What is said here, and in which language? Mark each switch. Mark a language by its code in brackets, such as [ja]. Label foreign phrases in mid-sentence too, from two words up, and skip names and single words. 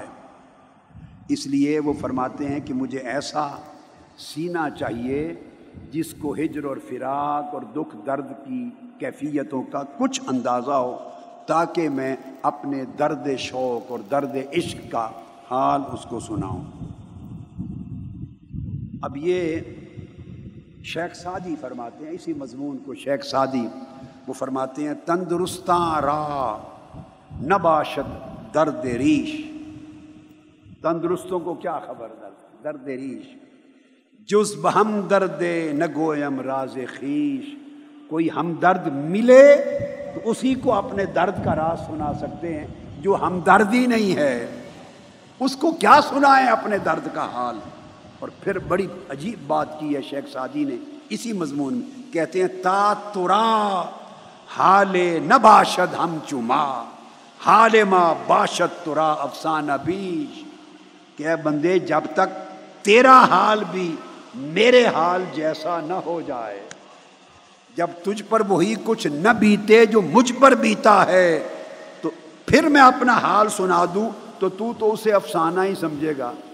[ur] اس لیے وہ فرماتے ہیں کہ مجھے ایسا سینہ چاہیے جس کو ہجر اور فراق اور دکھ درد کی کیفیتوں کا کچھ اندازہ ہو، تاکہ میں اپنے درد شوق اور درد عشق کا حال اس کو سناؤں۔ اب یہ شیخ سعدی فرماتے ہیں اسی مضمون کو، شیخ سعدی وہ فرماتے ہیں [fa] تندرستاں را نہ باشد درد ریش، [ur] تندرستوں کو کیا خبر [fa] درد ریش، جز بہم درد نہ گویم راز خیش، [ur] کوئی ہمدرد ملے تو اسی کو اپنے درد کا راز سنا سکتے ہیں، جو ہمدردی نہیں ہے اس کو کیا سنائیں اپنے درد کا حال۔ اور پھر بڑی عجیب بات کی ہے شیخ سعدی نے اسی مضمون میں، کہتے ہیں [fa] تا ترا حال نہ باشد ہم چما، حال ما باشد ترا افسانہ بیش، [ur] کہ اے بندے جب تک تیرا حال بھی میرے حال جیسا نہ ہو جائے، جب تجھ پر وہی کچھ نہ بیتے جو مجھ پر بیتا ہے، تو پھر میں اپنا حال سنا دوں تو اسے افسانہ ہی سمجھے گا،